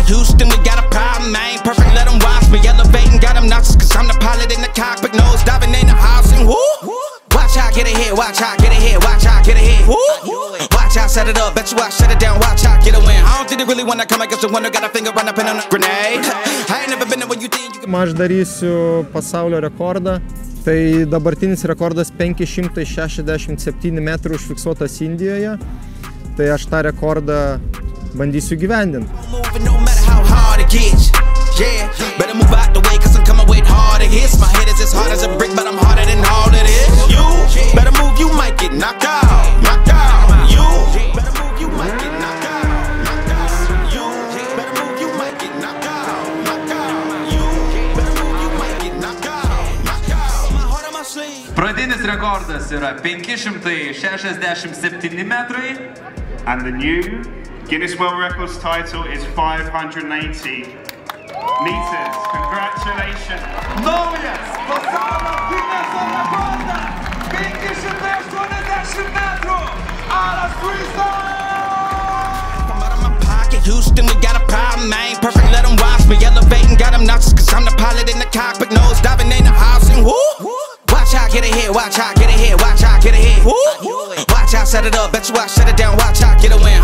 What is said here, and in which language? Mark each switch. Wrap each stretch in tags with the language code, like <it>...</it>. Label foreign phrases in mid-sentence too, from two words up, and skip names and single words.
<en>Houston, we got a problem, man. Perfect, let them watch me elevating. Got them nauseous cause I'm the pilot in the cockpit. Nose diving in the housing. Woo! Watch how I get ahead. Watch how I get ahead. Watch how I get ahead. Woo! Watch how I set it up. Bet you I shut it down. Watch how I get a win. I don't think they really wanna come against the winner. Got a finger run up in on a grenade. I ain't never been there when you think you can.</en> <lt>Aš darysiu pasaulio rekordą. Tai dabartinis rekordas 567 metrų užfiksuotas Indijoje. Tai aš tą rekordą bandysiu gyvendinti.</lt> <en>Yeah, better move out the way, cause I'm coming with harder hits. My head is as hard as a brick, but I'm harder than all it is. You better move, you might get knocked out. Knocked out. You better move, you might get knocked out. Knocked out. You better move, you might get knocked out. Knocked out. You better move, you might get knocked out. Knocked out. My heart on my sleeve.</en> <lt>Pradinis rekordas yra 567 metrai.</lt> <en>And the new Guinness World Records title is 580 meters. Congratulations.</en> <lt>Naujas pasaulio Guinneso rekordas 580 metrų. Aras Freestyle!</lt> <en>Out of my pocket, Houston, we got a problem, man. Perfect, let them watch me elevating, got them nauseous, cause I'm the pilot in the cockpit, nose diving in the house and whoo. Watch out, get ahead, watch out, get ahead, watch out, get ahead. Watch out, set it up, bet you I shut it down, watch out, get a win.</en>